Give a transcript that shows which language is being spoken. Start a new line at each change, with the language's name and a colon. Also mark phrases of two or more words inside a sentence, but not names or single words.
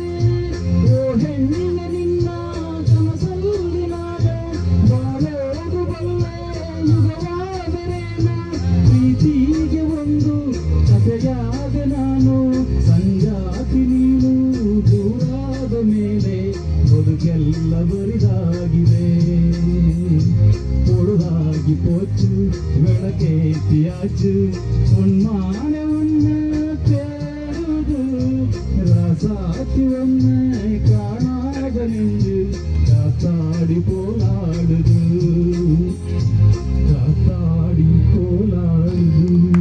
Kannada: ಓ ಹೆಣ್ಣಿನ ನಿನ್ನ ಕನಸಲ್ಲಿ ನಾನು ಬಾಳೋದು ಬಲ್ಲೆ ಯುಗವಾದರೇನು. ಪ್ರೀತಿಗೆ ಒಂದು ಕಥೆಯಾದ ನಾನು, ಸಂಗಾತಿ ನೀನು ದೂರಾದ ಮೇಲೆ ಬದುಕೆಲ್ಲ ಬರಿದಾಗಿದೆ.
Tamil: பொழுதாகி போச்சு விளக்கேத்தியாச்சு, பொன்மான ஒண்ணு தேடுது. ராசாத்தி ஒண்ணு காணாத நெஞ்சு காத்தாடி போலாடுது, காத்தாடி போலாடுது.